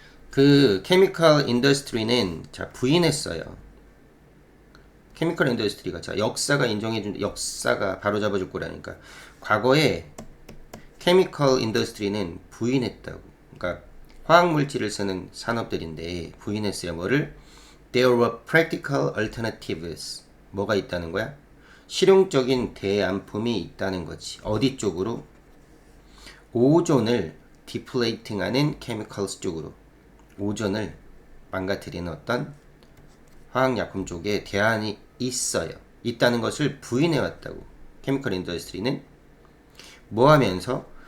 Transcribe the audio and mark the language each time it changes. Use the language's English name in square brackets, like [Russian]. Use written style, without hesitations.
[Korean] 그 케미컬 인더스트리는 자 부인했어요. 케미컬 인더스트리가 자 역사가 인정해준 역사가 바로잡아줄 거라니까 과거에 케미컬 인더스트리는 부인했다고. 그러니까 화학 물질을 쓰는 산업들인데 부인했어요. 뭐를? [English] There were practical alternatives. [Korean] 뭐가 있다는 거야? 실용적인 대안품이 있다는 거지. 어디 쪽으로? 오존을 디플레이팅하는 케미컬스 쪽으로. 오존을 망가뜨리는 어떤 화학약품 쪽에 대안이 있어요. 있다는 것을 부인해왔다고. 케미컬 인더스트리는 뭐 하면서?